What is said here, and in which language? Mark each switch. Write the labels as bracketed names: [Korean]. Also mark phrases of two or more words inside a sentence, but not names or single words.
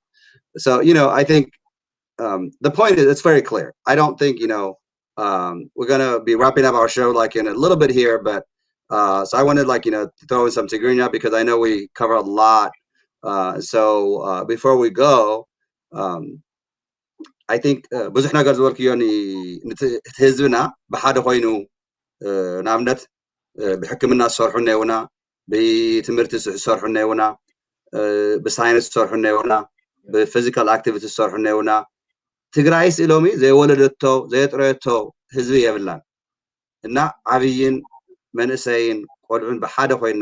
[English] So, I think the point is, it's very clear. I don't think, we're going to be wrapping up our show like in a little bit here, but so I wanted to throw in some Tigrinya because I know we cover a lot. So before we go, I think [Tigrinya] ብዙሕ ነገር ዝበልክዮ ህዝብና ብሓደ ኮይኑ ንኣብነት ብሕክምና ዝሰርሑ እኒአውና ብትምህርቲ ዝሰርሑ እኒአውና ብሳይንስ ዝሰርሑ እኒአውና ብፊዚካል ኣክቲቪቲ ዝሰርሑ እኒአውና ትግራይስ ኢሎሚ ዘይወለደቶ ዘየጥረየቶ ህዝቢ የብላን እና ዓብይን መንእሰይን ቆልዑን ብሓደ ኮይና